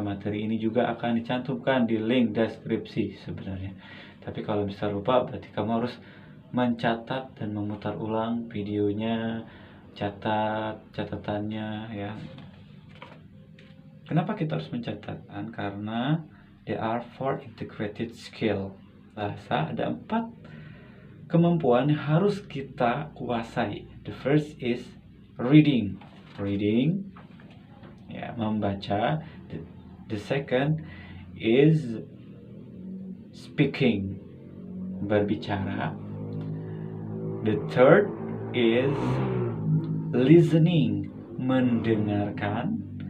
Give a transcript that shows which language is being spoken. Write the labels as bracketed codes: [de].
[id] Materi ini juga akan dicantumkan di link deskripsi sebenarnya. Tapi kalau bisa lupa, berarti kamu harus mencatat dan memutar ulang videonya, catat catatannya ya. Kenapa kita harus mencatatkan? Karena [en] there are 4 integrated skill. [id] Bahasa ada 4 kemampuan yang harus kita kuasai. [en] The first is reading, [id] ya, membaca. [en] The second is speaking, [id] berbicara. [en] The third is listening, [id] mendengarkan.